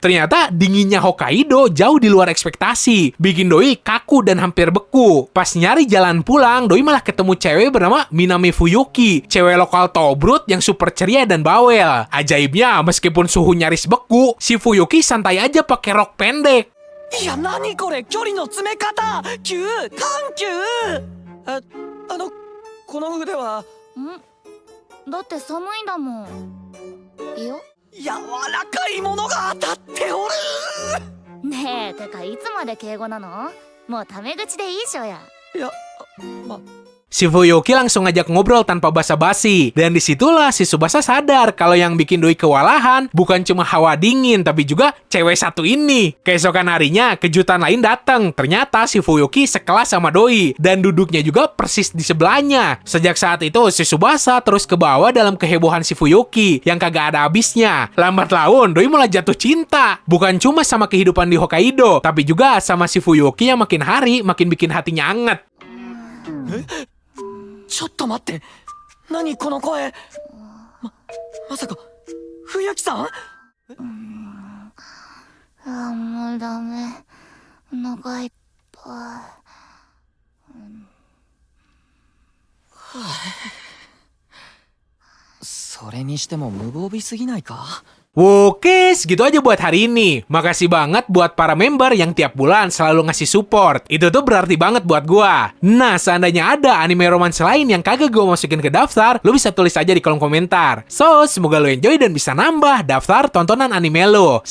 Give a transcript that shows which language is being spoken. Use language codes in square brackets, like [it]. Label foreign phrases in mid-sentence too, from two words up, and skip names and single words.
[id] Ternyata dinginnya Hokkaido jauh di luar ekspektasi, bikin Doi kaku dan hampir beku. Pas nyari jalan pulang, Doi malah ketemu cewek bernama Minami Fuyuki, cewek lokal tobrut yang super ceria dan bawel. Ajaibnya, meskipun suhu nyaris beku, si Fuyuki santai aja pakai rok pendek. [ja] いや、何これ、距離の詰め方、急、緩急。この腕は。だって寒いんだもん。いいよ。柔らかいものが当たっておる。ねえ、てかいつまで敬語なの？もうタメ口でいいっしょや。いや、 [id] Si Fuyuki langsung ngajak ngobrol tanpa basa-basi. Dan disitulah si Tsubasa sadar kalau yang bikin Doi kewalahan bukan cuma hawa dingin, tapi juga cewek satu ini. Keesokan harinya, kejutan lain datang. Ternyata si Fuyuki sekelas sama Doi, dan duduknya juga persis di sebelahnya. Sejak saat itu, si Tsubasa terus ke bawah dalam kehebohan si Fuyuki, yang kagak ada habisnya. Lambat laun, Doi mulai jatuh cinta. Bukan cuma sama kehidupan di Hokkaido, tapi juga sama si Fuyuki yang makin hari makin bikin hatinya anget. [ja] ちょっと待って。何この声。まさか、冬木さん？もうダメ。お腹いっぱい。それにしても無防備すぎないか？ [id] Oke, segitu aja buat hari ini. Makasih banget buat para member yang tiap bulan selalu ngasih support. Itu tuh berarti banget buat gua. Nah, seandainya ada anime romance lain yang kagak gua masukin ke daftar, lu bisa tulis aja di kolom komentar. So, semoga lu enjoy dan bisa nambah daftar tontonan anime lu.